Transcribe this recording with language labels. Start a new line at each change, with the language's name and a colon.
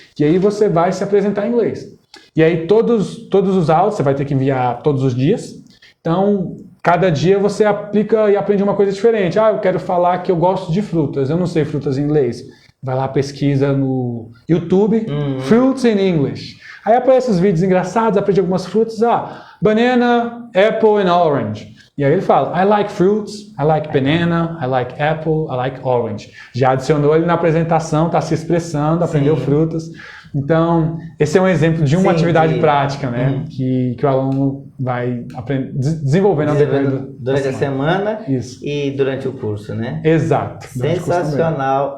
Portuguese: E aí você vai se apresentar em inglês. E aí todos os áudios você vai ter que enviar todos os dias. Então, cada dia você aplica e aprende uma coisa diferente. Eu quero falar que eu gosto de frutas, eu não sei frutas em inglês. Vai lá, pesquisa no YouTube,
English: Fruits in English.
Portuguese: Aí aparecem os vídeos engraçados, aprende algumas frutas.
English: Banana, apple and orange.
Portuguese: E aí ele fala,
English: I like fruits, I like banana, I like apple, I like orange.
Portuguese: Já adicionou ele na apresentação, está se expressando, aprendeu frutas. Então, esse é um exemplo de uma atividade prática, né? Que o aluno vai desenvolvendo durante a semana e durante o curso, né? Exato. Sensacional.